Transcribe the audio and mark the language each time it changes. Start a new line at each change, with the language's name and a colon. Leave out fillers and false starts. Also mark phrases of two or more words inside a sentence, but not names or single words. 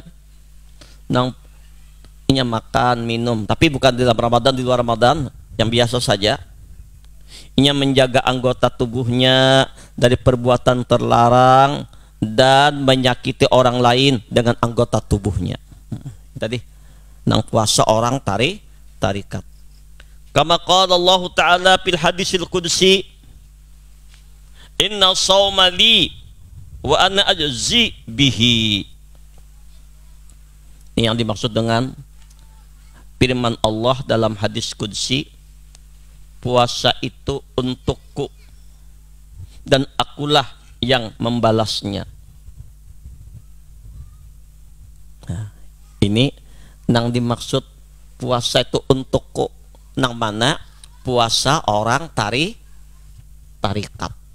Banjar: Nang inya makan, minum, tapi bukan di dalam Ramadan, di luar Ramadan, yang biasa saja. Inya menjaga anggota tubuhnya dari perbuatan terlarang dan menyakiti orang lain dengan anggota tubuhnya. Tadi nang puasa orang tarikat.
Arabic: كما قال الله تعالى في الحديث القدسي، إن الصوم لي وأنا أجزي به.
Indonesian: Ini yang dimaksud dengan firman Allah dalam hadis qudsi, puasa itu untukku dan akulah yang membalasnya.
Banjar: Nah, ini nang dimaksud puasa itu untukku, nang mana puasa orang tarikat.